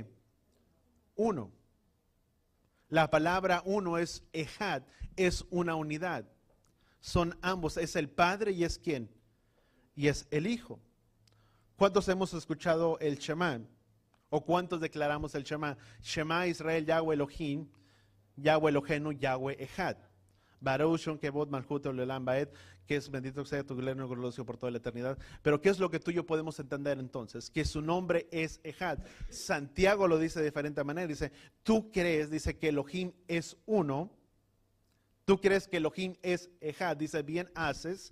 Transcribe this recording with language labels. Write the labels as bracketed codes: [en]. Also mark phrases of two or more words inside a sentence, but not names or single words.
[es] Uno. La palabra uno es Ejad, es una unidad. Son ambos, es el Padre y es ¿quién? Y es el Hijo. ¿Cuántos hemos escuchado el Shema? ¿O cuántos declaramos el Shema? [he] שמע ישראל יהוה אלהים יהוה אלהינו יהוה אחד. ברוך שם כבוד מלכות לעולם ועד, [es] que es bendito sea tu gloria y glorioso por toda la eternidad. Pero ¿qué es lo que tú y yo podemos entender entonces? Que su nombre es Ejad. Santiago lo dice de diferente manera. Dice, tú crees, dice que Elohim es uno. Tú crees que Elohim es Ejad. Dice, bien haces.